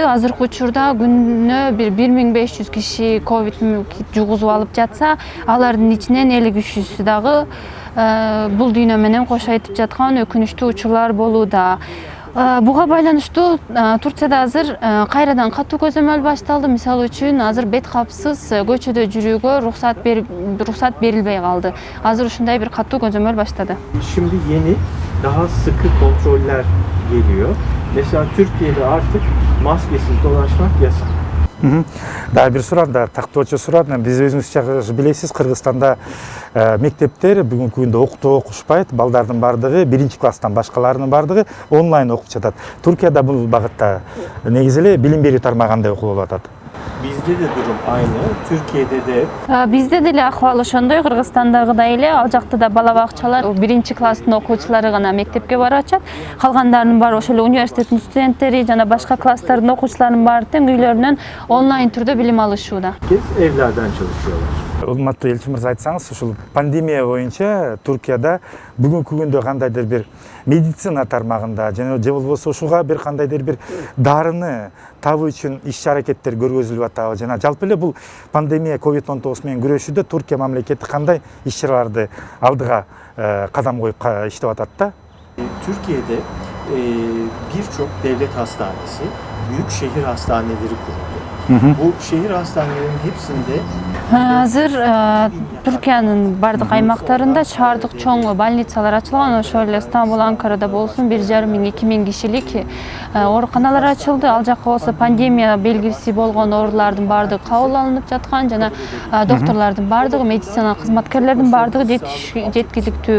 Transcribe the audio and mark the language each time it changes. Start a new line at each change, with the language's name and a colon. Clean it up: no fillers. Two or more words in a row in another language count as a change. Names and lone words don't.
Kyrgyz: Азыркы учурда күнүнө 1500 киши ковид жугузуп алып жатса, алардын ичинен 53-сү дагы бул дүйнө менен кош айтып жаткан өкүнүчтүү учурлар болууда. Буга байланыштуу Турцияда азыр кайрадан катуу көзөмөл башталды. Мисалы үчүн азыр бет капсыз көчөдө жүрүүгө уруксат берилбей калды. Азыр ушундай бир катуу көзөмөл баштады.
Turkish: Şimdi yeni, daha sıkı kontroller geliyor. Mesela Türkiye'de artık maskesiz dolaşmak yasak.
Kyrgyz: Дагы бир сурат, тактоочу сурат. Биз өзүңүз жакшы билесиз, Кыргызстанда мектептер бүгүнкү күндө окутуу окушпайт. Балдардын бардыгы 1-класстан башкаларынын бардыгы онлайн окуп жатат. Туркияда бул багытта негизи эле билим берүү тармагында окулуп атат.
Turkish: Bizde de durum aynı. Türkiye'de de
Kyrgyz: Бизде деле акыбал ошондой, Кыргызстандагыдай эле. Ал жакта да бала бакчалар 1-класстын окуучулары гана мектепке барып атышат. Калгандарынын баары ошол эле университеттин студенттери жана башка класстардын окуучуларынын баары тең үйлөрүнөн онлайн түрдө билим алышууда.
Turkish: herkes evlerden çalışıyorlar.
Kyrgyz: Урматтуу элчи мырза, айтсаңыз, ушул пандемия боюнча Туркияда бүгүнкү күндө кандайдыр бир медицина тармагында же болбосо ушуга бир кандайдыр бир дарыны табуу үчүн иш-аракеттер көргөзүлүп атабы? Жана жалпы эле бул пандемия COVID-19 менен күрөшүүдө Туркия мамлекети кандай иш-чараларды алдыга кадам коюп иштеп атат да?
Turkish: Türkiye'de birçok devlet hastanesi, büyük şehir hastaneleri kuruldu. Bu şehir hastanelerinin hepsinde
Kyrgyz: Азыр Түркиянын бардык аймактарында шаардык чоң больницалар ачылган. Ошол эле Стамбул, Анкарада болсун 1500-2000 кишилик ооруканалар ачылды. Ал жакка болсо пандемия белгиси болгон оорулардын бардыгы кабыл алынып жаткан жана докторлордун бардыгы, медицина кызматкерлердин бардыгы жеткиликтүү.